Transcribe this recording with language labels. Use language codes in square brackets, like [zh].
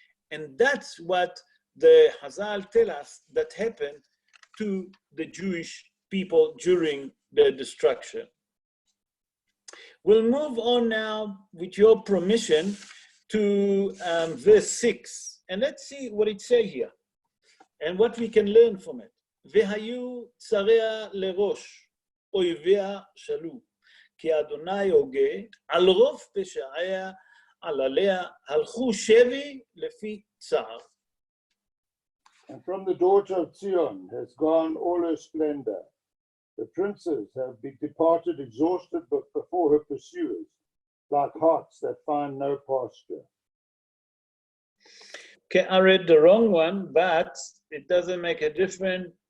[en] And that's what the Chazal tell us that happened to the Jewish people during the destruction. We'll move on now, with your permission, to verse 6. And let's see what it says here and what we can learn from it. [he] והיו צריה לראש, אויביה שלו, כי אדוני הוגה, על רוב פשעיה, על עליה, הלכו שבי לפי צער. [en] And from the daughter of Zion has gone all her splendor. The princes have been departed exhausted before her pursuers, like hearts that find no pasture. Okay, I read the wrong one, but it doesn't make a difference.